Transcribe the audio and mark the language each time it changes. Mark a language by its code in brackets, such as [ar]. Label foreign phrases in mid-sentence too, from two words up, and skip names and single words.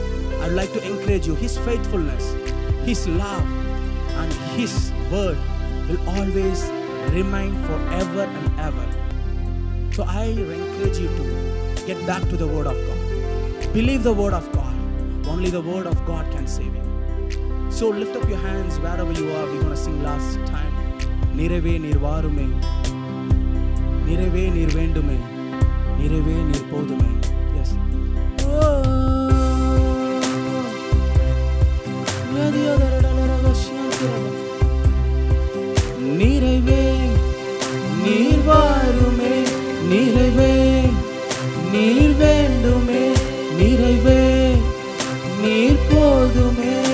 [en] I'd like to encourage you, his faithfulness His love and His word will always remain forever and ever. So I encourage you to get back to the word of God. Believe the word of God. Only the word of God can save you. So lift up your hands wherever you are. We're going to sing last time. [ta] நீரே நீர் வருமே, நீரே நீர் வேண்டுமே, நீரே நீர் போதுமே. [en] Yes. [ta] நீரே நீர் வருமே, நீரே நீர் வேண்டுமே, நீரே நீர் போதுமே.